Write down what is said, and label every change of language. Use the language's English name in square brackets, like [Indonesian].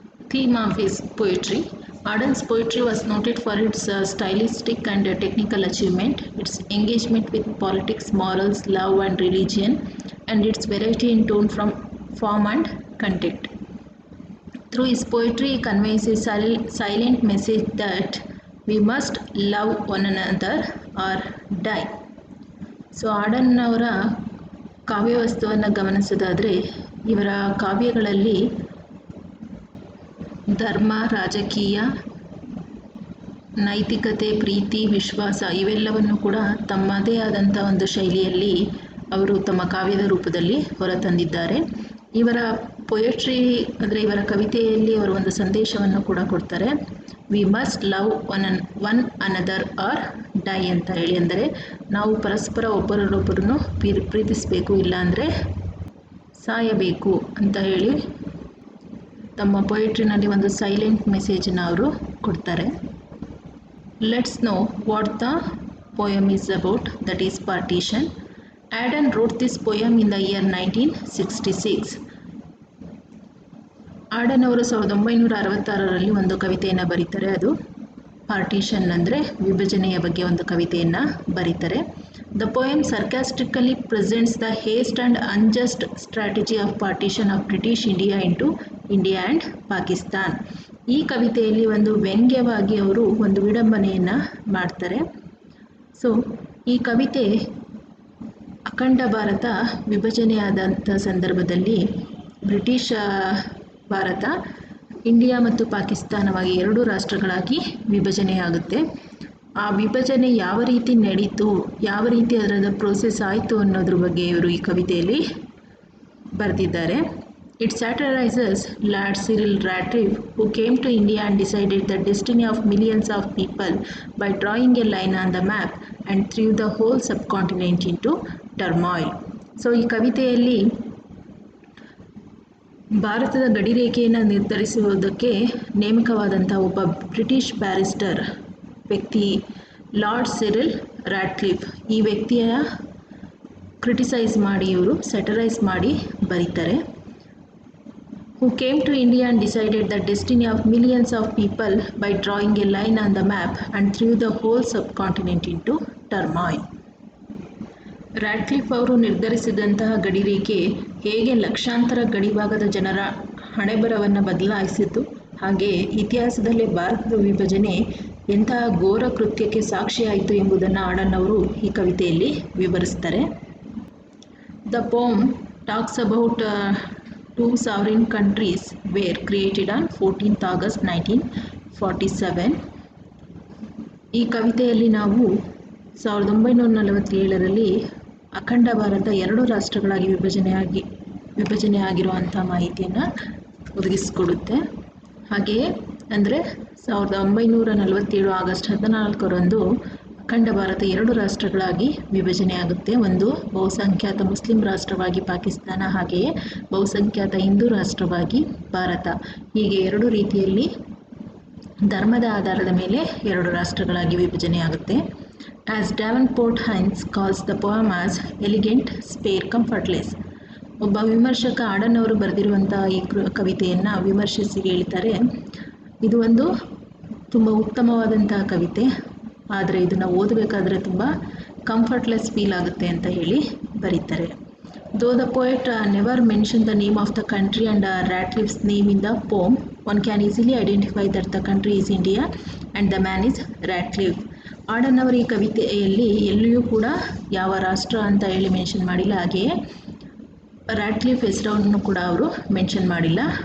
[English] Theme of his poetry: Auden's poetry was noted for its stylistic and technical achievement, its engagement with politics, morals, love and religion, and its variety in tone from form and content. Through his poetry, he conveys a silent message that we must love one another or die. [Kannada] So ಆಡನ್ ಅವರ ಕಾವ್ಯವಸ್ತುವನ್ನು ಗಮನಿಸೋದಾದರೆ, ಇವರ ಕಾವ್ಯಗಳಲ್ಲಿ ಧರ್ಮ, ರಾಜಕೀಯ, ನೈತಿಕತೆ, ಪ್ರೀತಿ, ವಿಶ್ವಾಸ ಇವೆಲ್ಲವನ್ನು ಕೂಡ ತಮ್ಮದೇ ಆದಂಥ ಒಂದು ಶೈಲಿಯಲ್ಲಿ ಅವರು ತಮ್ಮ ಕಾವ್ಯದ ರೂಪದಲ್ಲಿ ಹೊರತಂದಿದ್ದಾರೆ. ಇವರ ಪೊಯೆಟ್ರಿ ಅಂದರೆ ಇವರ ಕವಿತೆಯಲ್ಲಿ ಅವರು ಒಂದು ಸಂದೇಶವನ್ನು ಕೂಡ ಕೊಡ್ತಾರೆ. [English] we must love one another or die [Kannada] ಅಂತ ಹೇಳಿ. ಅಂದರೆ ನಾವು ಪರಸ್ಪರ ಒಬ್ಬರನ್ನೊಬ್ಬರನ್ನು ಪ್ರೀತಿಸಬೇಕು, ಇಲ್ಲಾಂದರೆ ಸಾಯಬೇಕು ಅಂತ ಹೇಳಿ ತಮ್ಮ ಪೊಯೆಟ್ರಿನಲ್ಲಿ ಒಂದು ಸೈಲೆಂಟ್ ಮೆಸೇಜನ್ನು ಅವರು ಕೊಡ್ತಾರೆ. [English] Let's know what the poem is about, that is partition. Auden wrote this poem in the year 1966. [Kannada] ಆಡನ್ ಅವರು 1966ರಲ್ಲಿ ಒಂದು ಕವಿತೆಯನ್ನು ಬರೀತಾರೆ. ಅದು ಪಾರ್ಟಿಷನ್ ಅಂದರೆ ವಿಭಜನೆಯ ಬಗ್ಗೆ ಒಂದು ಕವಿತೆಯನ್ನು ಬರೀತಾರೆ. [English] The poem sarcastically presents the haste and unjust strategy of partition of British India into India and Pakistan. [Kannada] ಈ ಕವಿತೆಯಲ್ಲಿ ಒಂದು ವ್ಯಂಗ್ಯವಾಗಿ ಅವರು ಒಂದು ವಿಡಂಬನೆಯನ್ನು ಮಾಡ್ತಾರೆ. ಸೊ ಈ ಕವಿತೆ ಅಖಂಡ ಭಾರತ ವಿಭಜನೆಯಾದಂಥ ಸಂದರ್ಭದಲ್ಲಿ ಬ್ರಿಟಿಷ್ ಭಾರತ ಇಂಡಿಯಾ ಮತ್ತು ಪಾಕಿಸ್ತಾನವಾಗಿ ಎರಡು ರಾಷ್ಟ್ರಗಳಾಗಿ ವಿಭಜನೆಯಾಗುತ್ತೆ. ಆ ವಿಭಜನೆ ಯಾವ ರೀತಿ ನಡೀತು, ಯಾವ ರೀತಿ ಅದರ ಪ್ರೋಸೆಸ್ ಆಯಿತು ಅನ್ನೋದ್ರ ಬಗ್ಗೆ ಇವರು ಈ ಕವಿತೆಯಲ್ಲಿ ಬರೆದಿದ್ದಾರೆ. [English] It satirizes Lord Cyril Ratcliffe, who came to India and decided the destiny of millions of people by drawing a line on the map and threw the whole subcontinent into turmoil. [Kannada] So ಈ ಕವಿತೆಯಲ್ಲಿ ಭಾರತದ ಗಡಿರೇಖೆಯನ್ನು ನಿರ್ಧರಿಸುವುದಕ್ಕೆ ನೇಮಕವಾದಂಥ ಒಬ್ಬ British barrister ವ್ಯಕ್ತಿ lord Cyril ರಾಡ್ಕ್ಲಿಫ್ ಈ ವ್ಯಕ್ತಿಯ criticise ಮಾಡಿ ಇವರು ಸೆಟರೈಸ್ ಮಾಡಿ ಬರೀತಾರೆ. [English] Who came to India and decided the destiny of millions of people by drawing a line on the map and threw the whole subcontinent into turmoil. [Kannada] ರಾಡ್ಕ್ಲಿಫ್ ಅವರು ನಿರ್ಧರಿಸಿದಂತಹ ಗಡಿರೇಖೆ ಹೇಗೆ ಲಕ್ಷಾಂತರ ಗಡಿಭಾಗದ ಜನರ ಹಣೆಬರವನ್ನು ಬದಲಾಯಿಸಿತು, ಹಾಗೆ ಇತಿಹಾಸದಲ್ಲೇ ಭಾರತದ ವಿಭಜನೆ ಎಂತಹ ಘೋರ ಕೃತ್ಯಕ್ಕೆ ಸಾಕ್ಷಿಯಾಯಿತು ಎಂಬುದನ್ನು ಆಡನ್ ಅವರು ಈ ಕವಿತೆಯಲ್ಲಿ ವಿವರಿಸ್ತಾರೆ. [English] The poem talks about two sovereign countries were created on 14th August 1947. [Kannada] ಈ ಕವಿತೆಯಲ್ಲಿ ನಾವು 1947ರಲ್ಲಿ ಅಖಂಡ ಭಾರತ 2 ರಾಷ್ಟ್ರಗಳಾಗಿ ವಿಭಜನೆ ಆಗಿರುವಂಥ ಮಾಹಿತಿಯನ್ನು ಒದಗಿಸಿಕೊಡುತ್ತೆ. ಹಾಗೆಯೇ ಅಂದರೆ 1947 ಆಗಸ್ಟ್ 14ರಂದು ಅಖಂಡ ಭಾರತ 2 ರಾಷ್ಟ್ರಗಳಾಗಿ ವಿಭಜನೆ ಆಗುತ್ತೆ. ಒಂದು ಬಹುಸಂಖ್ಯಾತ ಮುಸ್ಲಿಂ ರಾಷ್ಟ್ರವಾಗಿ ಪಾಕಿಸ್ತಾನ, ಹಾಗೆಯೇ ಬಹುಸಂಖ್ಯಾತ ಹಿಂದೂ ರಾಷ್ಟ್ರವಾಗಿ ಭಾರತ. ಹೀಗೆ 2 ರೀತಿಯಲ್ಲಿ ಧರ್ಮದ ಆಧಾರದ ಮೇಲೆ 2 ರಾಷ್ಟ್ರಗಳಾಗಿ ವಿಭಜನೆ ಆಗುತ್ತೆ. [English] As Davenport Hines calls the poem as elegant, spare, comfortless. [Kannada] ಒಬ್ಬ ವಿಮರ್ಶಕ ಆಡನ್ ಅವರು ಬರೆದಿರುವಂಥ ಈ ಕವಿತೆಯನ್ನು ವಿಮರ್ಶಿಸಿ ಹೇಳ್ತಾರೆ, ಇದು ಒಂದು ತುಂಬ ಉತ್ತಮವಾದಂತಹ ಕವಿತೆ, ಆದರೆ ಇದನ್ನು ಓದಬೇಕಾದ್ರೆ ತುಂಬ ಕಂಫರ್ಟ್ಲೆಸ್ ಫೀಲ್ ಆಗುತ್ತೆ ಅಂತ ಹೇಳಿ ಬರೀತಾರೆ. [English] Though the poet never mentioned the name of the country and Radcliffe's name in the poem, one can easily identify that the country is India and the man is Radcliffe. [Kannada] ಆಡನ್ ಅವರ ಈ ಕವಿತೆಯಲ್ಲಿ ಎಲ್ಲಿಯೂ ಕೂಡ ಯಾವ ರಾಷ್ಟ್ರ ಅಂತ ಹೇಳಿ ಮೆನ್ಷನ್ ಮಾಡಿಲ್ಲ, ಹಾಗೆಯೇ ರಾಡ್ಕ್ಲಿಫ್ ಹೆಸರನ್ನು ಕೂಡ ಅವರು ಮೆನ್ಷನ್ ಮಾಡಿಲ್ಲ.